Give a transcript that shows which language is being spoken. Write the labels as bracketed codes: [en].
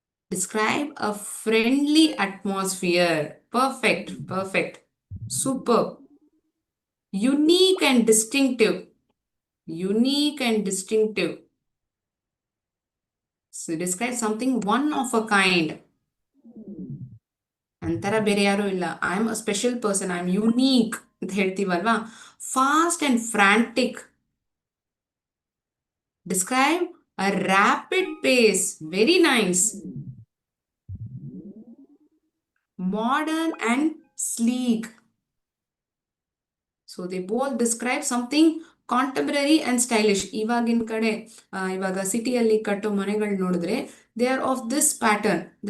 [en] Describe a friendly atmosphere. Perfect, perfect. Superb. Unique and distinctive. Unique and distinctive. So describe something one of a kind. [kn] ಅಂತರ ಬೇರೆ ಯಾರೂ ಇಲ್ಲ. [en] I am a special person, I am unique [kn] ಅಂತ ಹೇಳ್ತೀವಲ್ವಾ. [en] Fast and frantic. Describe a rapid pace. Very nice. Modern and sleek. So they both describe something contemporary and stylish. [kn] ಇವಾಗಿನ ಕಡೆ ಇವಾಗ ಸಿಟಿಯಲ್ಲಿ ಕಟ್ಟೋ ಮನೆಗಳು ನೋಡಿದ್ರೆ [en] They are of this pattern.